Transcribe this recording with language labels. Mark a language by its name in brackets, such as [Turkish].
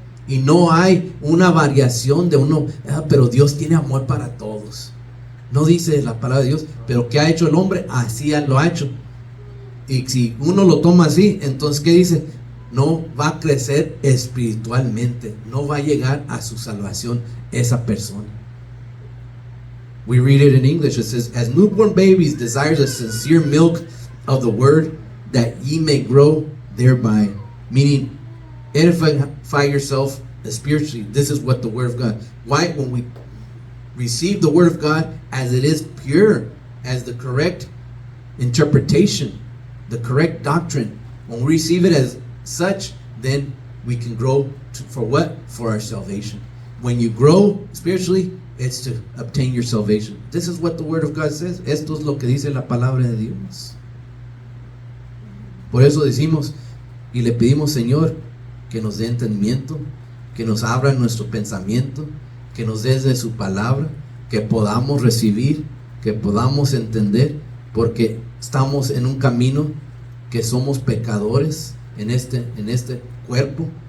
[Spanish] Y no hay una variación de uno, pero Dios tiene amor para todos. No dice la palabra de Dios, pero ¿qué ha hecho el hombre? Así lo ha hecho. Y si uno lo toma así, entonces ¿qué dice? No va a crecer espiritualmente, no va a llegar a su salvación esa persona. [English] We read it in English. It says, as newborn babies desire the sincere milk of the word, that ye may grow thereby. Meaning, edify yourself spiritually. This is what the word of God. Why? When we receive the word of God as it is pure, as the correct interpretation, the correct doctrine, when we receive it as such, then we can grow for what? For our salvation. When you grow spiritually, it's to obtain your salvation. This is what the word of God says. [Spanish] Esto es lo que dice la palabra de Dios. Por eso decimos y le pedimos, Señor, que nos dé entendimiento, que nos abra nuestro pensamiento, que nos dé de su palabra, que podamos recibir, que podamos entender, porque estamos en un camino que somos pecadores en este cuerpo.